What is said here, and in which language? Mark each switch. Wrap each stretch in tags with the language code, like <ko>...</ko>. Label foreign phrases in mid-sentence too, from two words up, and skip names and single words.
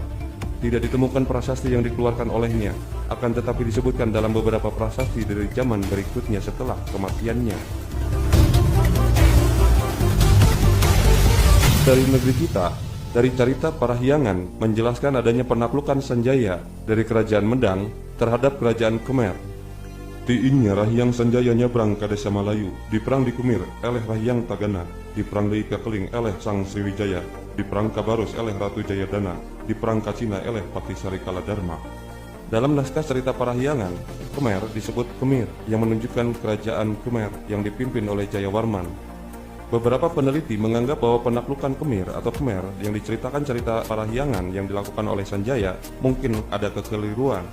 <id>Tidak ditemukan prasasti yang dikeluarkan olehnya, akan tetapi disebutkan dalam beberapa prasasti dari zaman berikutnya setelah kematiannya. Dari negeri kita, dari cerita Parahyangan menjelaskan adanya penaklukan Sanjaya dari kerajaan Medang terhadap kerajaan Khmer. Tiinnya Rahyang Sanjaya nyebrang ke desa Malayu, diperang di Kumir oleh Rahyang Tagana, diperang di Kekeling oleh Sang Sriwijaya, diperang Kabarus oleh Ratu Jayadana, diperang Kacina oleh Patisari Kaladharma. Dalam naskah cerita Parahyangan, Khmer disebut Khmer yang menunjukkan kerajaan Khmer yang dipimpin oleh Jayawarman. Beberapa peneliti menganggap bahwa penaklukan Khmer atau Khmer yang diceritakan cerita Parahyangan yang dilakukan oleh Sanjaya mungkin ada kekeliruan.</id>